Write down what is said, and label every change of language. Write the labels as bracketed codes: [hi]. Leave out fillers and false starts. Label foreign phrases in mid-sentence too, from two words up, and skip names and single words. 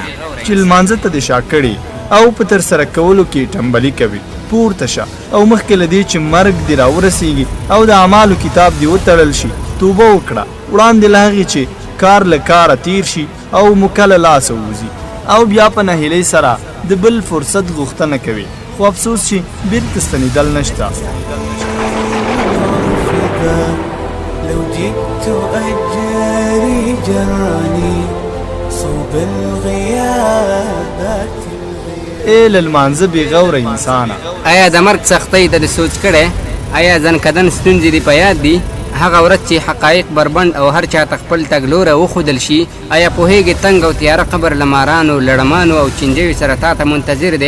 [ps] چې لمانځه ته دې شا کړي او په ترسره کولو کې ټمبلي کوي پورته شه او مخکې له دې چې مرګ دې راورسیږي او د اعمالو کتاب دې وتړل شي توبه وکړه وړاندې له هغې چې کار له کاره تیر شي او موکه له لاسه ووځي او بیا په نهیلۍ سره د بل فرصت غوښتنه کوي خو افسوس چې بیرته ستنېدل نشته. [ar] لو جئت أجري جراني صوب الغيابات. [ps] اے للمانځه بې غوره انسانه آیا د مرګ سختۍ ته دې سوچ کړی؟ آیا ځنکدن ستونزې دې په یاد دي؟ هغه ورځ چې حقایق بربند او هر چاته خپل تګلوره وښودل شي. آیا پوهېږې تنګ او تیاره قبر له مارانو لړمانو او چینجیو سره تا ته منتظر دی؟